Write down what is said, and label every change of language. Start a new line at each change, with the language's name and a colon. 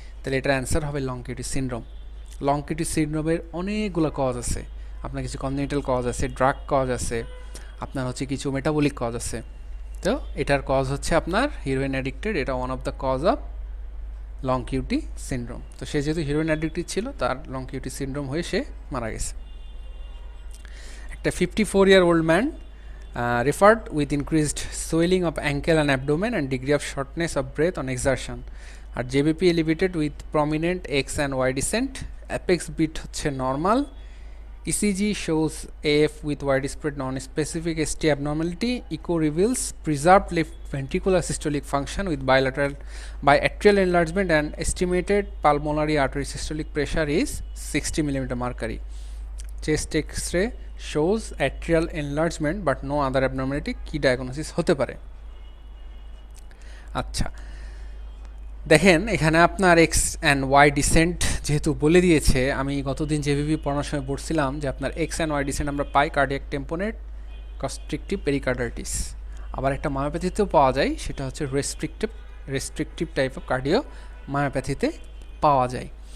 Bangla: তাহলে এটার অ্যান্সার হবে long cutie syndrome. Long cutie সিনড্রোমের অনেকগুলো কজ আছে, আপনার কিছু কনজেনিটাল কজ আছে, ড্রাগ কজ আছে, আপনার হচ্ছে কিছু মেটাবলিক কজ আছে। তো এটার কজ হচ্ছে আপনার হিরোইন অ্যাডিক্টেড, এটা one of the cause of long cutie syndrome. তো সে যেহেতু হিরোইন অ্যাডিক্টেড ছিল, তার লং কিউটি সিনড্রোম হয়ে সে মারা গেছে। একটা
English: 54-year-old man referred with increased swelling of ankle and abdomen and degree of shortness of breath on exertion.
Bangla: আর
English: JBP elevated with prominent X and Y descent, apex beat
Bangla: হচ্ছে
English: normal, ECG shows AF with widespread non-specific ST abnormality, echo reveals preserved left ventricular systolic function with biatrial enlargement, and estimated pulmonary artery systolic pressure is 60 mm mercury. Chest X-ray shows atrial enlargement but no other abnormality.
Bangla: কি diagnosis হতে পারে? আচ্ছা, দেখেন এখানে আপনার x and Y dissent যেহেতু বলে দিয়েছে, আমি গতদিন জেবিবি পড়ানোর সময় বলছিলাম যে আপনার এক্স অ্যান্ড ওয়াই ডিসেন্ট আমরা পাই কার্ডিয়াক টেম্পোনেট, কনস্ট্রিকটিভ পেরিকার্ডাইটিস। আবার একটা মায়োপ্যাথিতেও পাওয়া যায়, সেটা হচ্ছে রেস্ট্রিকটিভ টাইপ অফ কার্ডিও মায়োপ্যাথিতে পাওয়া যায়।